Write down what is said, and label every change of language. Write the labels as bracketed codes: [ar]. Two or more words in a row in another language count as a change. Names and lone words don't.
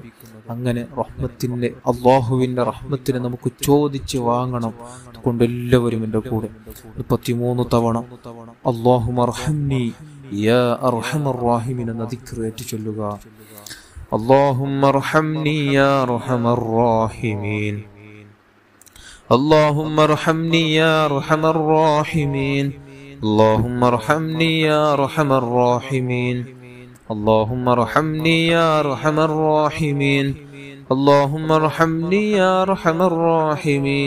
[ml] അങ്ങനെ റഹ്മത്തിന്റെ അല്ലാഹുവിന്റെ റഹ്മത്തിനെ നമുക്ക് ചോദിച്ച് വാങ്ങണം. അതുകൊണ്ട് എല്ലാവരും എൻ്റെ കൂടെ 33 തവണ [ar] اللهم ارحمني يا أرحم الراحمين [ml] എന്ന ദിക്ർ ഏറ്റു ചൊല്ലുക. [ar] اللهم ارحمني يا أرحم الراحمين. اللهم ارحمني يا ارحم الراحمين. اللهم ارحمني يا ارحم الراحمين. اللهم ارحمني يا ارحم الراحمين. اللهم ارحمني يا ارحم الراحمين.